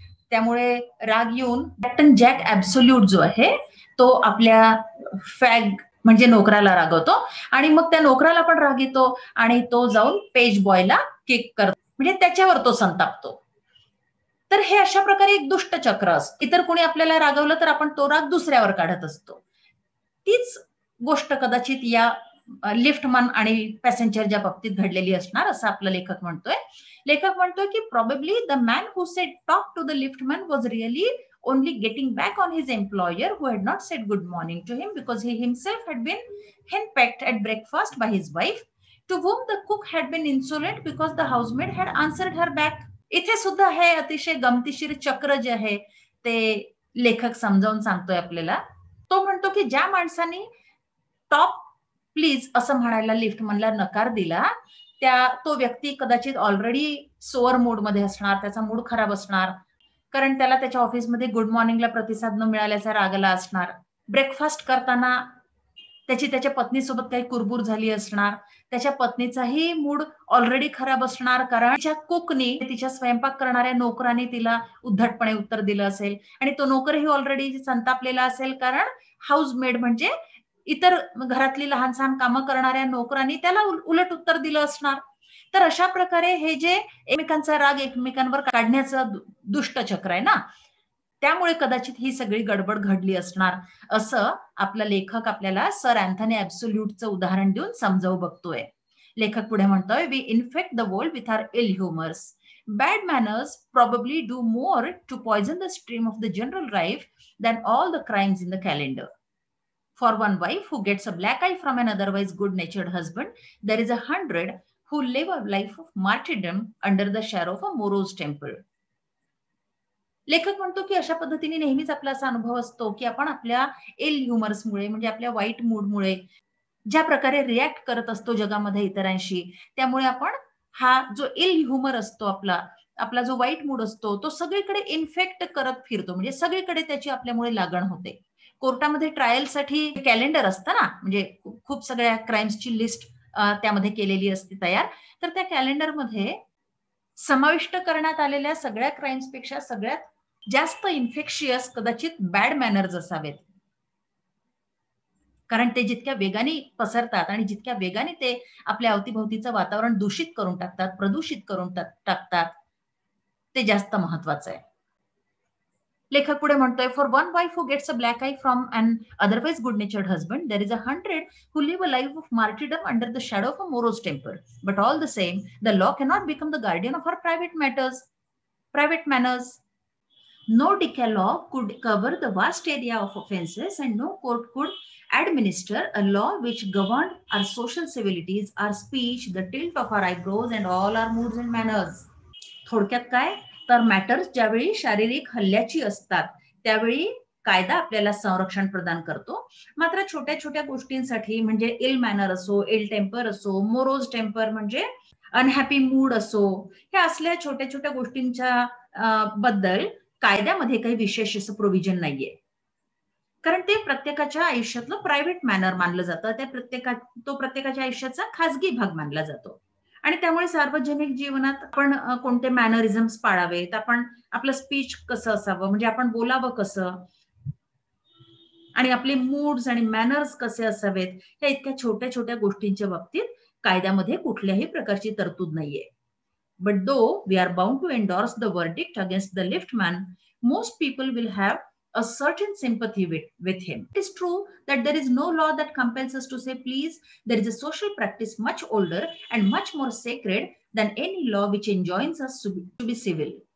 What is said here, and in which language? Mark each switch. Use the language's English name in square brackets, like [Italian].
[Marathi] त्यामुळे राग येऊन कॅप्टन जॅक ऍब्सोल्यूट जो आहे तो आपल्या फॅग म्हणजे नोकराला रागवतो आणि मग त्या नोकराला पण राग येतो आणि तो जाऊन पेज बॉयला किक करतो, म्हणजे त्याच्यावर तो संतापतो. तर हे अशा प्रकारे एक दुष्ट चक्र असतं. इतर कोणी आपल्याला रागवलं तर आपण तो राग दुसऱ्यावर काढत असतो. तीच गोष्ट कदाचित या लिफ्टमन आणि पॅसेंजरच्या बाबतीत घडलेली असणार असं आपला लेखक म्हणतोय. लेखक म्हणतोय की [English] probably the man who said talk to the liftman was really only getting back on his employer who had not said good morning to him because he himself had been henpecked at breakfast by his wife, to whom the cook had been insolent because the housemaid had answered her back. [Marathi] इथे सुद्धा हे अतिशय गमतीशीर चक्र जे आहे ते लेखक समजावून सांगतोय आपल्याला. तो म्हणतो की ज्या माणसाने टॉप प्लीज असं म्हणायला लिफ्टमनला नकार दिला तो व्यक्ती कदाचित ऑलरेडी सोअर मूड मध्ये असणार, त्याचा मूड खराब असणार, कारण त्याला त्याच्या ऑफिसमध्ये गुड मॉर्निंगला प्रतिसाद न मिळाल्याचा राग आला असणार. ब्रेकफास्ट करताना त्याच्या पत्नीसोबत काही कुरबूर झाली असणार, त्याच्या पत्नीचाही मूड ऑलरेडी खराब असणार कारण तिच्या कुकनी, तिच्या स्वयंपाक करणाऱ्या नोकराने तिला उद्धटपणे उत्तर दिलं असेल आणि तो नोकरही ऑलरेडी संतापलेला असेल कारण हाऊसमेड म्हणजे इतर घरातली लहान सहान कामं करणाऱ्या नोकरांनी त्याला उलट उत्तर दिलं असणार. तर अशा प्रकारे हे जे एकमेकांचा राग एकमेकांवर काढण्याचं दुष्ट चक्र आहे ना, त्यामुळे कदाचित ही सगळी गडबड घडली असणार असं आपला लेखक आपल्याला सर अँथनी ऍब्सोल्यूटचं उदाहरण देऊन समजावू बघतोय. लेखक पुढे म्हणतोय, [English] We infect the world with our ill humours. Bad manners probably do more to poison the stream of the general life than all the crimes in the calendar. For one wife who gets a black eye from an otherwise good-natured husband, there is 100 who live a life of martyrdom under the shadow of a morose temple. [Marathi] लेखक म्हणतो की अशा पद्धतीने नेहमीच आपला असा अनुभव असतो की आपण आपल्या इल ह्युमर्समुळे म्हणजे आपल्या वाईट मूडमुळे ज्या प्रकारे रिॲक्ट करत असतो जगामध्ये इतरांशी, त्यामुळे आपण हा जो इल ह्युमर असतो आपला आपला जो वाईट मूड असतो तो सगळीकडे इन्फेक्ट करत फिरतो, म्हणजे सगळीकडे त्याची आपल्यामुळे लागण होते. कोर्टामध्ये ट्रायलसाठी कॅलेंडर असतं ना, म्हणजे खूप सगळ्या क्राईम्सची लिस्ट त्यामध्ये केलेली असते तयार. तर त्या कॅलेंडरमध्ये समाविष्ट करण्यात आलेल्या सगळ्या क्राईम्सपेक्षा सगळ्यात जास्त इन्फेक्शियस कदाचित बॅड मॅनर्स असावेत. कारण ते जितक्या वेगाने पसरतात आणि जितक्या वेगाने ते आपल्या अवतीभोवतीचं वातावरण दूषित करून टाकतात, प्रदूषित करून टाकतात, ते जास्त महत्वाचं आहे. लेखक पुढे म्हणतोय, [English] For one wife who gets a black eye from an otherwise good natured husband, there is 100 who live a life of martyrdom under the shadow of a morose temper. But all the same, the law cannot become the guardian of our private manners. No decalogue could cover the vast area of offenses, and no court could administer a law which governed our social civilities, our speech, the tilt of our eyebrows, and all our moods and manners. [Marathi] थोडक्यात काय तर matters ज्यावेळी शारीरिक हल्ल्याची असतात त्यावेळी कायदा आपल्याला संरक्षण प्रदान करतो. मात्र छोट्या छोट्या गोष्टींसाठी म्हणजे इल मॅनर असो, इल टेम्पर असो, मोरोज टेम्पर म्हणजे अनहॅपी मूड असो, ह्या असल्या छोट्या छोट्या गोष्टींच्या बद्दल कायद्यामध्ये काही विशेष असं प्रोव्हिजन नाहीये. कारण ते प्रत्येकाच्या आयुष्यातलं प्रायव्हेट मॅनर मानलं जातं. तो प्रत्येकाच्या आयुष्याचा खाजगी भाग मानला जातो. आणि त्यामुळे सार्वजनिक जीवनात आपण कोणते मॅनरिझम्स पाळावेत, आपण आपलं स्पीच कसं असावं, म्हणजे आपण बोलावं कसं, आणि आपले मूड्स आणि मॅनर्स कसे असावेत, या इतक्या छोट्या छोट्या गोष्टींच्या बाबतीत कायद्यामध्ये कुठल्याही प्रकारची तरतूद नाहीये. [English] But though we are bound to endorse the verdict against the liftman, most people will have a certain sympathy with him. It is true that there is no law that compels us to say please. There is a social practice much older and much more sacred than any law which enjoins us to be civil.